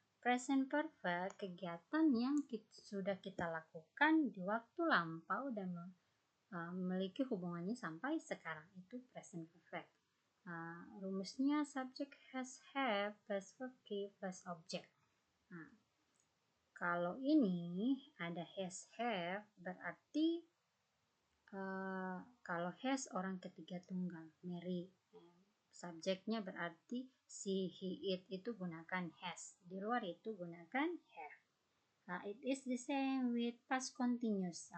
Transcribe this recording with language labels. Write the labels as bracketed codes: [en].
[id] Present perfect kegiatan yang sudah kita lakukan di waktu lampau dan memiliki hubungannya sampai sekarang, itu present perfect. Rumusnya [en] subject has have plus verb plus object. [id] Kalau ini ada has have berarti kalau has orang ketiga tunggal, Mary. Subjeknya berarti she, he, it itu gunakan has. Di luar itu gunakan have. [en] It is the same with past continuous.